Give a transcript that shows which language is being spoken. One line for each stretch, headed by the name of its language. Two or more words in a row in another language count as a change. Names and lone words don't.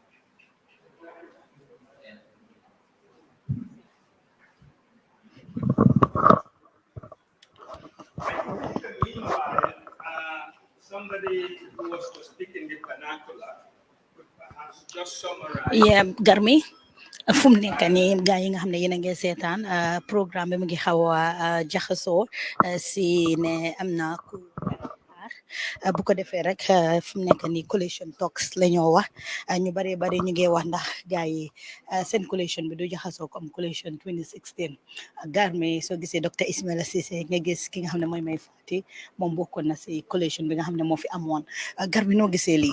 English: Meanwhile, somebody who was to speak in the vernacular could perhaps just summarize. Yeah, Garmi.
Wolof: fu mu nekk nii gaa yi nga xam ne yéen a ngi seetaan programme bi mu ngi xaw a jaxasoo si ne am na ku bu ko defee rek fu mu nekk nii
English: collation talks
Wolof: la ñoo wax ñu bari ñu ngi wax ndax gaa yi seen collation bi du jaxasoo comme collation 2016 Garmi soo gisee docteur Ismaila Ceesay nga gis ki nga xam ne mooy May Fati moom bokkoon na si collation bi nga xam ne moo fi amoon Garmi noo gisee lii.